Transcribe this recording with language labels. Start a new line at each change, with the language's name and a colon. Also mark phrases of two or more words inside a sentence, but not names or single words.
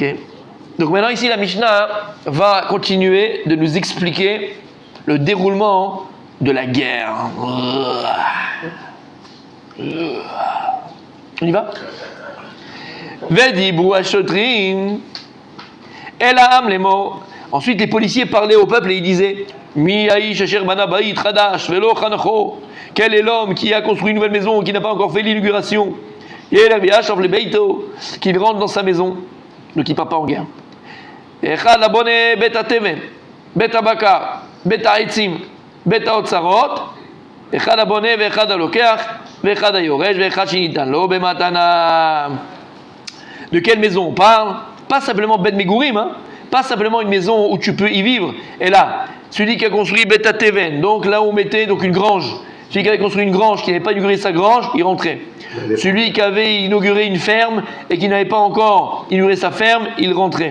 French: Donc maintenant ici la Mishnah va continuer de nous expliquer le déroulement de la guerre. On y va?
Hebrew: ודברו השוטרים אל העם
French: les mots.
Hebrew: Ensuite les policiers parlaient au peuple et ils disaient מי האיש אשר בנה בית חדש ולא חנכו.
French: Quel est l'homme qui a construit une nouvelle maison qui n'a pas encore fait l'inauguration? Qu'il rentre dans sa maison, donc il ne part pas en guerre.
Hebrew: אחד הבונה בית התבן, בית הבקר, בית העצים, בית האוצרות. אחד הבונה ואחד הלוקח, ואחד היורש, ואחד שניתן לו במתנה.
French: De quelle maison on parle? Pas simplement
Hebrew: בית מגורים,
French: hein? Pas simplement une maison où tu peux y vivre. Et là, celui qui a construit
Hebrew: בית התבן,
French: donc là où on mettait donc une grange. Celui qui avait construit une grange, qui n'avait pas inauguré sa grange, il rentrait. Celui qui avait inauguré une ferme et qui n'avait pas encore inauguré sa ferme, il rentrait.